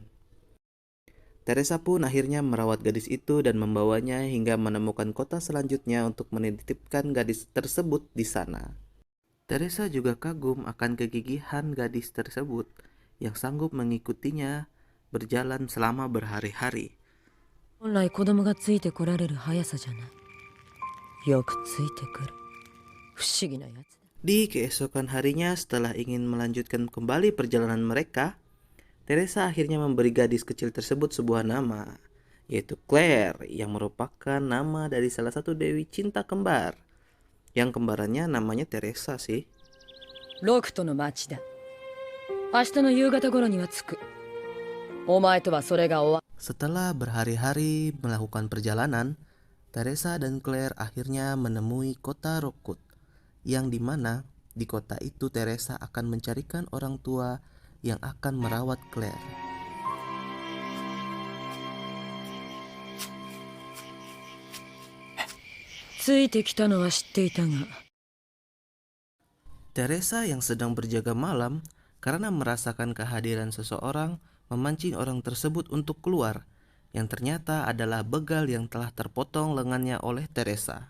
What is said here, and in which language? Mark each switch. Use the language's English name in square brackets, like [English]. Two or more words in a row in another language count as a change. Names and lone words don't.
[Indonesian] Teresa pun akhirnya merawat gadis itu dan membawanya hingga menemukan kota selanjutnya untuk menitipkan gadis tersebut di sana. Teresa juga kagum akan kegigihan gadis tersebut yang sanggup mengikutinya berjalan selama berhari-hari. [Japanese] 本来子供がついてこられる速さじゃない。よくついてくる。不思議なやつだ。 [Indonesian] Di keesokan harinya setelah ingin melanjutkan kembali perjalanan mereka, Teresa akhirnya memberi gadis kecil tersebut sebuah nama, yaitu Claire, yang merupakan nama dari salah satu dewi cinta kembar. Yang kembarannya namanya Teresa sih. [Japanese] ロクトの町だ。明日の夕方頃には着く。お前とはそれが終わ。 [Indonesian] Setelah berhari-hari melakukan perjalanan, Teresa dan Claire akhirnya menemui kota Rockwood, yang dimana di kota itu Teresa akan mencarikan orang tua yang akan merawat Claire. Teresa yang sedang berjaga malam karena merasakan kehadiran seseorang memancing orang tersebut untuk keluar, yang ternyata adalah begal yang telah terpotong lengannya oleh Teresa.